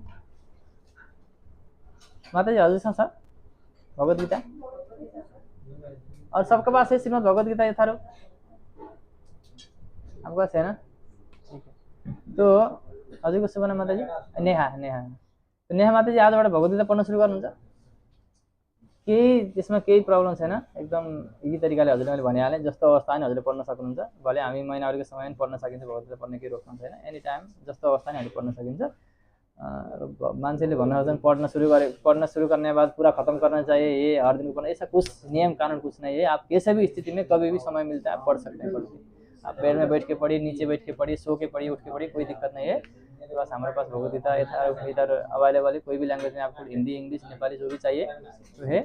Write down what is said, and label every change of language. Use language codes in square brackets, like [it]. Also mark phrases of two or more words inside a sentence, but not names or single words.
[hi] माता जी हजुर साहब भगवत गीता और सबके पास है श्रीमद् भगवत गीता यथारूप? आपके पास है ना? ठीक है। [ne] तो हजुरको शुभ नाम माता जी? नेहा। तो नेहा माता जी आजबाट भगवत गीता पढ्न सुरु गर्नुहुन्छ? केही त्यसमा केही प्रब्लम छैन, एकदम यही तरिकाले हजुरले मैले भनिहालेँ, जस्तो अवस्था नि हजुरले पढ्न सक्नुहुन्छ। भले हामी महिनावारीको समयमा पनि पढ्न सकिन्छ, भगवत गीता पढ्ने केही रोकथाम छैन। [en] any time [ne] जस्तो अवस्था नि हामीले पढ्न सकिन्छ। मान्छेले भन्न सक्छन् [hi] पढ़ना शुरू करने के बाद पूरा खत्म करना चाहिए, ये हर दिन को पढ़ना, ऐसा कुछ नियम कानून कुछ नहीं है। आप किसी भी स्थिति में कभी भी समय मिलता है आप पढ़ सकते हैं। आप पेड़ में बैठ के पढ़िए, नीचे बैठ के पढ़िए, सो के पढ़िए, उठ के पढ़िए, कोई दिक्कत नहीं है। तो बस हमारे पास भगवत गीता इधर अवेलेबल है, कोई भी लैंग्वेज में आपको, हिंदी, इंग्लिश, नेपाली जो भी चाहिए तो है।